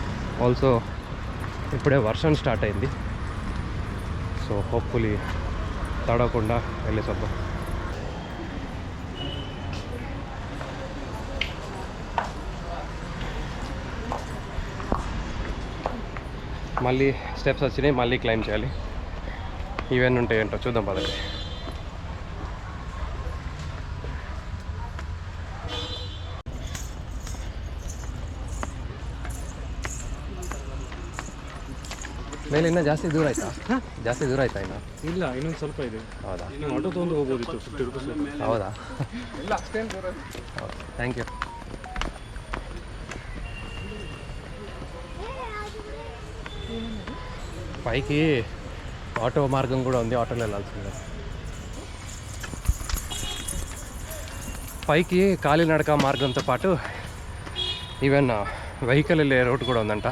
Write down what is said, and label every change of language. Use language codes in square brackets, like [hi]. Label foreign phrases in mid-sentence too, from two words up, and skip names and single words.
[te] ఆల్సో ఇప్పుడే వర్షం స్టార్ట్ అయింది. [en] so hopefully [te] తడవకుండా వెళ్ళేసి వద్దాం. మళ్ళీ స్టెప్స్ వచ్చినాయి, మళ్ళీ క్లైమ్ చేయాలి. ఇవన్నీ ఉంటాయంటో చూద్దాం పదండి. [kn] ಮೇಲೆ ಇನ್ನೂ ಜಾಸ್ತಿ ದೂರ ಆಯ್ತಾ ಇನ್ನು? ಇಲ್ಲ, ಇನ್ನೊಂದು ಸ್ವಲ್ಪ ಇದೆ. ಹೌದಾ? ನೀವು ಆಟೋ ತೊಗೊಂಡು ಹೋಗ್ಬೋದಿತ್ತು 50 ರೂಪೀಸ್. ಹೌದಾ? ಇಲ್ಲ ಅಷ್ಟೇನು ದೂರ. [en] okay, thank you. [te] పైకి ఆటో మార్గం కూడా ఉంది, ఆటోలో వెళ్ళాల్సిందే. పైకి కాలినడక మార్గంతో పాటు [en] even vehicle [te] వెళ్ళే రోడ్ కూడా ఉందంట.